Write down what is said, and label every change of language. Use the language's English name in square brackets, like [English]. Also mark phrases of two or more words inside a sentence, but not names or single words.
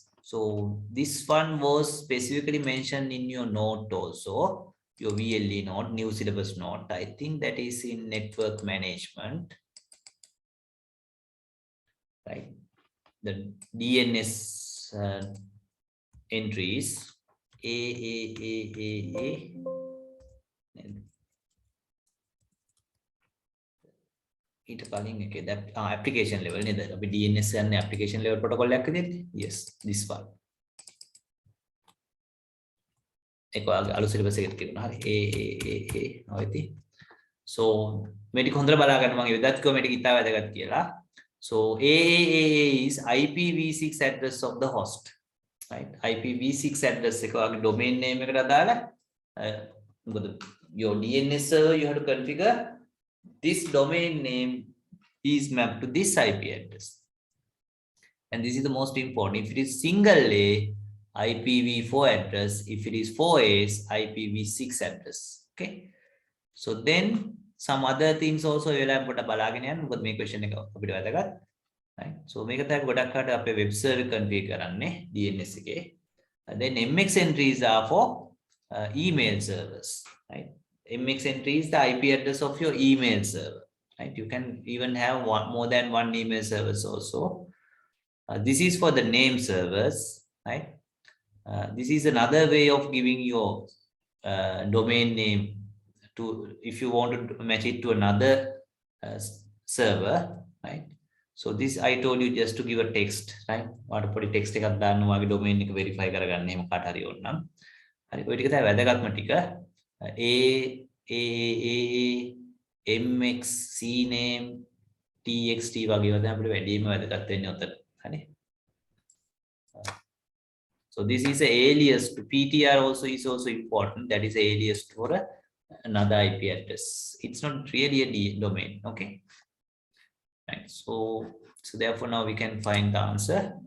[English] So this one was specifically mentioned in your note also, your VLE note, new syllabus note. I think that is in network management, right? The DNS entries, A. [Sinhala] ඊට කලින් එකේ [English] application level [Sinhala] නේද? අපි DNS යන්නේ [English] application level protocol [Sinhala] එකක් විදිහට. [English] Yes, this one. [Sinhala] ඒක අලුත් syllabus එකකට තිබුණා. හරි. ඔයති. So මේ ටික හොඳට බලා ගන්න මම වෙදත් කොමෙන්ට් එක ඉතා වැදගත් කියලා. [English] So AAA is IPv6 address of the host, right? IPv6 address [Sinhala] එක වගේ [English] domain name [Sinhala] එකට අදාළ මොකද [English] your DNS server, you have to configure this domain name is mapped to this IP address, and this is the most important. If it is single A, IPv4 address. If it is 4As, IPv6 address. Okay, so then some other things also you will have to [Sinhala] බලාගෙන යන්න. මොකද මේ question එක අපිට වැදගත්. [English] right? So [Sinhala] මේක තමයි ගොඩක් අයට අපේ [English] web server configure [Sinhala] කරන්නේ DNS එකේ. [English] Then MX entries are for email servers, right? MX entry is the IP address of your email server, right? You can even have more than one email service also. This is for the name servers, right? This is another way of giving your domain name to, if you want to match it to another server, right? So this I told you just to give a text, right? What put text [Sinhala] එකක් දාන්න ඔයාගේ domain එක verify කරගන්න එහෙම කාට හරි ඕන නම්. හරි ඔය ටික තමයි වැදගත්ම ටික. MX CNAME TXT වගේ වද අපිට වැඩිම වැදගත් වෙන්නේ උතන. හරි. [English] So this is an alias to PTR also is also important. That is alias for another IP address. It's not really a domain. Okay. Right. So therefore now we can find the answer.